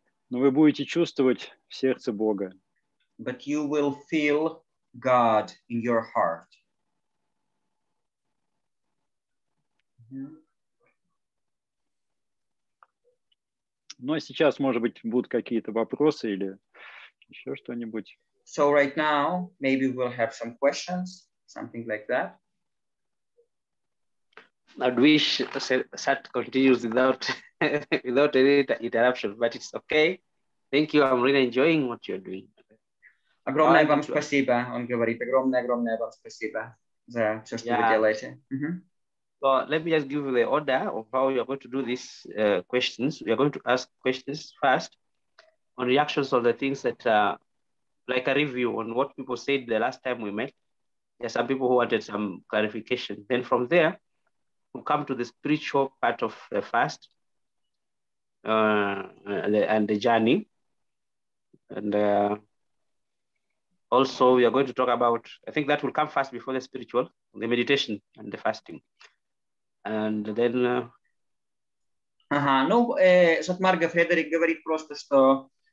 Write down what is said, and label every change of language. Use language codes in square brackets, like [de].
[ru] Но вы будете чувствовать в сердце Бога. [en] But you will feel God in your heart. [ru] Ну, а сейчас, может быть, будут какие-то вопросы или еще что-нибудь. [en] So right now, maybe we'll have some questions, something like that. I'd wish Sat continues without without any interruption, but it's okay. Thank you. I'm really enjoying what you're doing. [ru] Огромное вам спасибо, он говорит. Огромное вам спасибо за все, что вы делаете. [en] So let me just give you the order of how we are going to do these questions. We are going to ask questions first on reactions of the things that, like a review on what people said the last time we met. There are some people who wanted some clarification. Then from there, we'll come to the spiritual part of the fast and the journey. And also we are going to talk about, I think that will come first before the spiritual, the meditation and the fasting. And then... [ru] Ну, Сатмарга, Фредерик говорит просто, что...